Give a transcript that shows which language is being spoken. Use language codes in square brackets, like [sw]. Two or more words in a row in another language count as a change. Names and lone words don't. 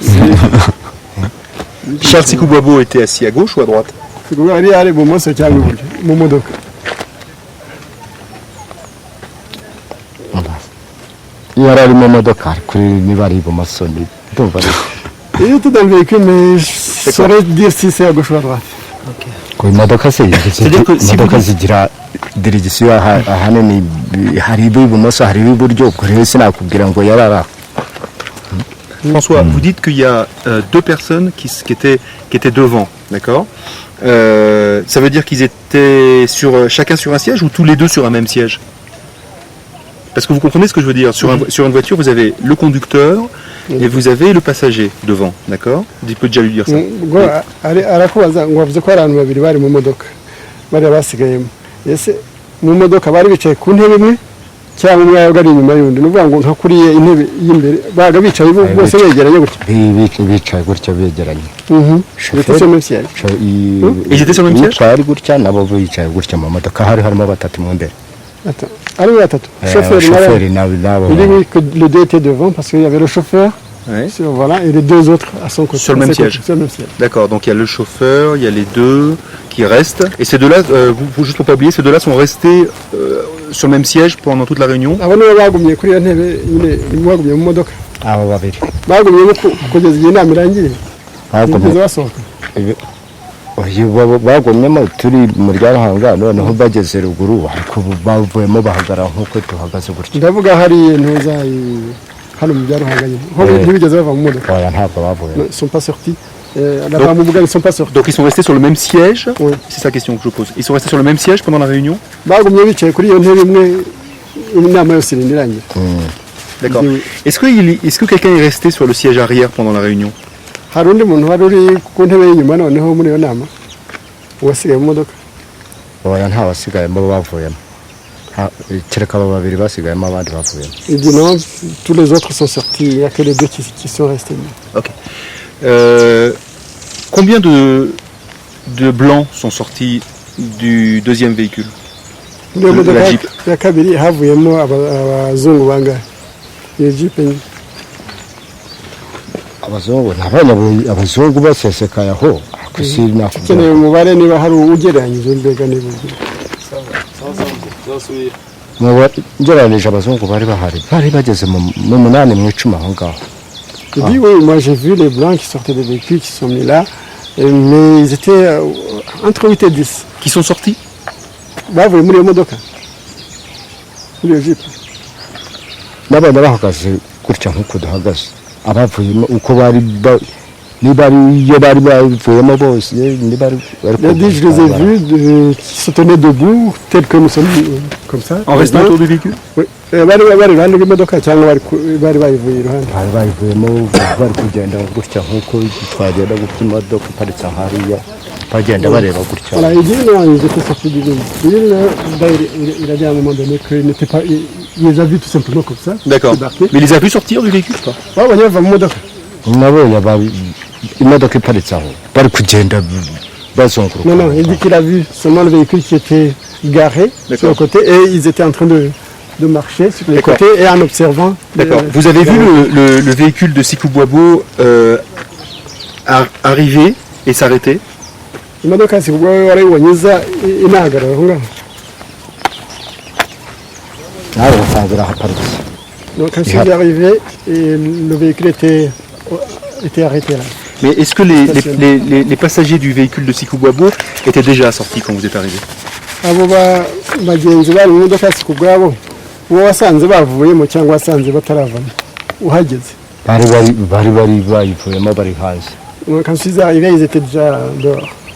[fr] Charles Sikou Boabo était assis à gauche ou à droite? [rw] kuvuga ari ari ibumoso cyangwa iburyo mu modoka. iyo yari ari mu modoka kuri niba ari ibumoso ndumva ari [fr] Il était dans le véhicule, mais je saurais dire si c'est à gauche ou à droite. [rw] ku imodoka se [fr] C'est-à-dire que si [rw] imodoka [fr] vous- [rw] zigira dirigisiyo ahanini hari ibumoso hari iburyo ubwo rero sinakubwira ngo yari ari aho. [fr] François, vous dites qu'il y a deux personnes qui étaient devant, d'accord? Ça veut dire qu'ils étaient chacun sur un siège ou tous les deux sur un même siège? Parce que vous comprenez ce que je veux dire. Sur une voiture, vous avez le conducteur et vous avez le passager devant, d'accord? Tu peux déjà lui dire ça. [rw] Ubwo arakubaza ngo wavuze ko hari abantu babiri bari mu modoka bariya basigayemo. Ese mu modoka bari bicaye ku ntebe imwe cyangwa umwe yabaga ari inyuma y'undi? Ni ukuvuga ngo nka kuriya intebe y'imbere baga bicaye bose begeranye gutya. Bicaye gutya begeranye. [fr] Ndetse sur le même siège. Ils étaient sur le même siège? [rw] Twari gutya nabo bicaye gutya mu modoka hari harimo batatu mu mbere. [fr] Attends, [rw] ari batatu. [fr] Chauffeur [rw] Chauffeur nabo. [fr] Il dit oui que les deux étaient devant parce qu'il y avait le chauffeur Ouais. sur le volant et les deux autres à son côté. Sur le même à ses côtés, siège. Sur le même siège. D'accord, donc il y a le chauffeur, il y a les deux qui restent. Et ces deux-là, juste pour pas oublier, ces deux-là sont restés sur le même siège pendant toute la réunion. [rw] Abo nibo bagumye kuri iyo ntebe nyine bagumye mu modoka. Abo babiri. Bagumye kugeza igihe inama irangiye. Ntibigeze basohoka. bagumyemo turi mu ryarahanga noneho bageze ruguru ariko bavuyemo bahagarara nk'uko tuhagaze gutya. Ndavuga hari ntuza hano mu byaruhanganye. Ho ntibigeze bava mu modoka. Oya ntabwo bavuye. [fr] Ils sont pas sortis. Là-bas, ils sont pas sortis. Donc ils sont restés sur le même siège. Oui. C'est ça la question que je pose. Ils sont restés sur le même siège pendant la réunion. [rw] Bagumye bicaye kuri iyo ntebe imwe inama yose irindi irangiye. [fr] D'accord. Oui. Est-ce que quelqu'un est resté sur le siège arrière pendant la réunion? [rw] Hari undi muntu wari uri ku ntebe y'inyuma noneho muri iyo nama uwasigaye mu modoka. Oya nta wasigayemo bavuyemo. Kereka aba babiri basigayemo abandi bavuyemo. [fr] Il dit non, tous les autres sont sortis, il n'y a que les deux qui sont restés. Ok. Combien de blancs sont sortis du deuxième véhicule? [rw] Muri iyo modoka [fr] La Jeep. [rw] ya kabiri havuyemo abazungu bangahe? Iyo Jeep nyine. Abazungu nabonye abazungu basesekaye aho kusi Ukeneye nakubwira. umubare niba hari ugereranyije mbega niba. Ngereranije abazungu bari bageze mu 8 mu 10 aho ngaho. [fr] Il dit oui, moi j'ai vu les blancs qui sortaient des véhicules qui sont mis là, mais ils étaient entre 8 et 10. Qui sont sortis? [rw] Bavuye muri iyo modoka. Muri iyo Jeep. N'abana bahagaze gutya nk'uko duhagaze. Abavuyemo uko bari niba iyo bari bavuyemo bose niba bari. [fr] Il a dit je les ai vus qui se tenaient debout, tels que nous sommes comme ça. En restant autour du véhicule? Oui. [rw] Bari iruhande rw'imodoka cyangwa bari bayivuye iruhande. bari bayivuyemo bari kugenda gutya nk'uko twagenda gutya imodoka iparitse hariya bagenda bareba gutya. [fr] Voilà, il dit non, ils étaient sortis du véhicule. Il a dit à un moment donné qu'il n'était pas. Il les a vus tout simplement comme ça. D'accord. débarquer. Mais il les a vus sortir du véhicule ou pas? [rw] Babonye bava mu modoka. nabonye imodoka iparitse aho bari kugenda bazunguruka. [fr] Non, non, il dit qu'il a vu seulement le véhicule qui était garé sur le côté et ils étaient en train de marcher sur les D'accord. côtés et en observant. D'accord. Vous avez vu le véhicule de Sikou Boabo arriver et s'arrêter? [rw] Imodoka si ubwo warayibonyiza inahagarara aho ngaho. nawe usangira haparitse. [fr] Donc quand il est arrivé, et le véhicule était arrêté là. Mais est-ce que les passagers du véhicule de Sikou Boabo étaient déjà assortis quand vous êtes arrivé? [rw] Abo bagenzi bari mu modoka si ku bwabo uwo wasanze bavuyemo cyangwa wasanze bataravamo uhageze. bari bayivuyemo bari hanze. [fr] Donc quand ils sont arrivés, ils étaient déjà dehors.